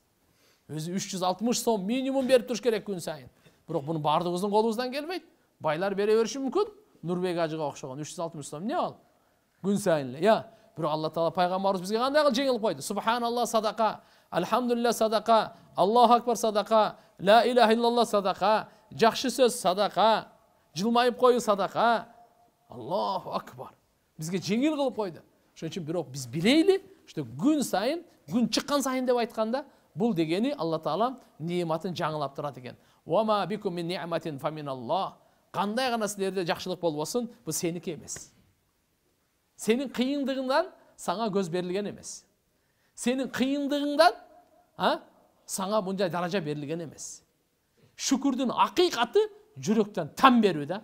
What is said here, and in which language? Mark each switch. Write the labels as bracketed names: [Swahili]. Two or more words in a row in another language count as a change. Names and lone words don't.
[Kyrgyz] Өзү 360 сом минимум берип туруш керек күн сайын. Бирок буну бардыгыбыздын колубуздан келбейт. Байлар бере бериши мүмкүн. Нурбек ажыга окшогон 360 сом не ал? Күн сайын эле. Бирок Алла Таала пайгамбарыбыз бизге кандай кылып жеңил койду? [Arabic] سبحان الله [Kyrgyz] садака, [Arabic] الحمد لله [Kyrgyz] садака, [Arabic] الله أكبر [Kyrgyz] садака, [Arabic] لا إله إلا الله [Kyrgyz] садака, жакшы сөз садака, жылмайып кою садака. [Arabic] الله أكبر. [Kyrgyz] Бизге жеңил кылып койду. Ошон үчүн бирок биз билейли, что күн сайын, күн чыккан сайын деп айтканда, бул дегени Алла Таала неематын жаңылап турат экен. [Arabic] وما بكم من نعمة فمن الله. [Kyrgyz] Кандай гана силерде жакшылык болбосун, бул сеники эмес. Сенин кыйындыгыңдан саңа көз берилген эмес. Сенин кыйындыгыңдан саңа мындай даража берилген эмес. Шүкүрдүн акыйкаты жүрөктөн там берүү да.